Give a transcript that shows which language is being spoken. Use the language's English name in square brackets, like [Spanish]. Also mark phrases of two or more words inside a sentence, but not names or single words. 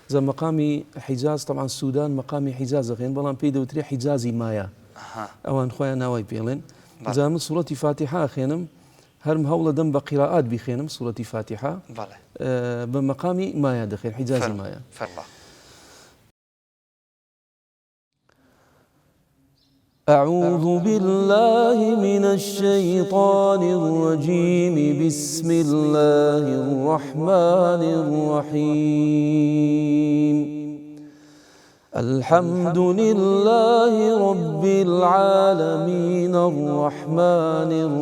[Central Kurdish] زە مقامی حیجاز طبعا سوودان مقامی حیجاز دەخێن بەڵام پێی دەوترێ حیجازی مایە ئەوان خۆیان ناوای پێڵێن جا من سوورەتی فاتحە خوێنم هەرم هەوڵە دەم بە قیراءات بیخێنم سوورەتی فاتحە بە مقامی مایە دەخێن حیجازی مایە [Arabic] أعوذ بالله من الشيطان الرجيم بسم الله الرحمن الرحيم الحمد لله رب العالمين الرحمن